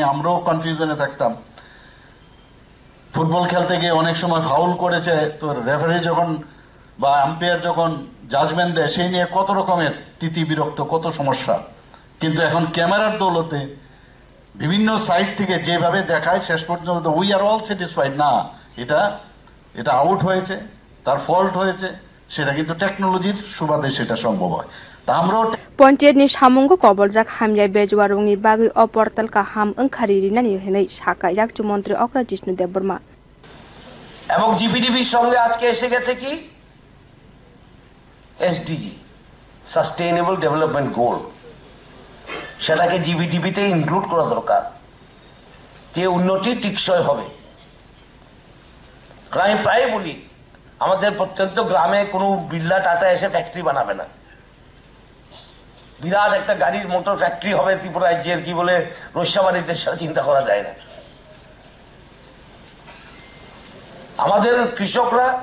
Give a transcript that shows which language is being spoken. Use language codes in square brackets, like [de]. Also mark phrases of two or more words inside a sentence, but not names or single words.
[bn] আমরাও কনফিউশনে থাকতাম ফুটবল খেলতে গিয়ে অনেক সময় ফাউল করেছে তো রেফারি যখন বা আম্পায়ার যখন জাজমেন্ট দেয় সেই নিয়ে কত রকমের তিতি বিরক্ত কত সমস্যা কিন্তু এখন ক্যামেরার দৌলতে বিভিন্ন সাইড থেকে যেভাবে দেখায় শেষ পর্যন্ত [en] we are all satisfied [bn] না এটা আউট হয়েছে তার ফল্ট হয়েছে সেটা কিন্তু টেকনোলজির সুবাদে সেটা সম্ভব হয় তা আমরাও [trp] Panchayat ni samungko koboljak hamjai bejuarung ni bagui o portal ka ham angkhariri nani henai saka yakchu Mantri Okra Jishnu Devarma [bn] এবং জিপিডিপির সঙ্গে আজকে এসে গেছে কি [en] SDG sustainable development goal [bn] সেটাকে জিপিডিপিতে ইনক্লুড করা দরকার যে উন্নতি টিকসই হবে আমি প্রায় বলি আমাদের প্রত্যন্ত গ্রামে কোনো বিড়লা টাটা এসে ফ্যাক্টরি বানাবে না বিরাট একটা গাড়ির মোটর ফ্যাক্টরি হবে ত্রিপুরা রাজ্যের কি বলে রস্যাবাড়িতে সেটা চিন্তা করা যায় না আমাদের কৃষকরা